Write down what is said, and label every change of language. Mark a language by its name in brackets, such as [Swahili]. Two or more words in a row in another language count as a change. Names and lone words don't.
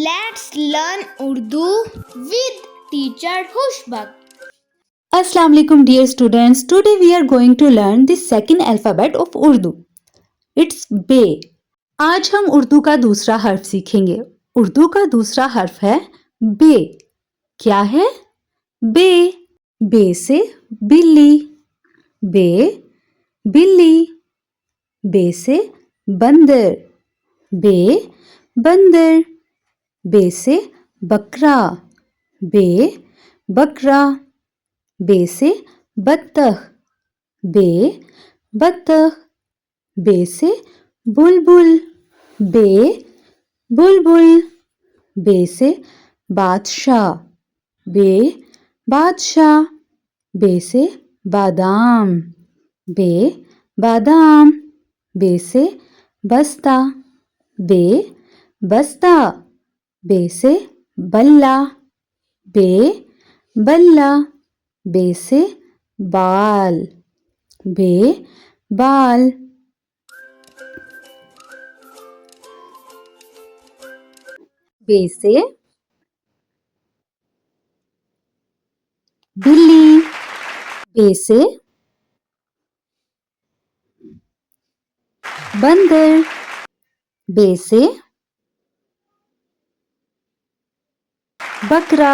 [English] Let's learn Urdu with teacher Hushbak. [Arabic] السلام علیکم [English] dear students. Today we are going to learn the second alphabet of Urdu. It's बे. [Urdu] آج ہم اردو کا دوسرا حرف سیکھیں گے. اردو کا دوسرا حرف ہے بے. کیا ہے? بے۔ بے سے بلی. بے بلی۔ بے سے بندر. بے بندر۔ بے سے بکرا. بے بکرا۔ بے سے بطخ. بے بطخ۔ بے سے بلبل. بے بلبل۔ بے سے بادشاہ. بے بادشاہ۔ بے سے بادام. بے بادام۔ بے سے بستہ. بے بستہ۔ بے سے بلا. بے بلا۔ بے سے بال. بے بال۔ بے سے بلی. بے سے بندر. بے سے بکرا.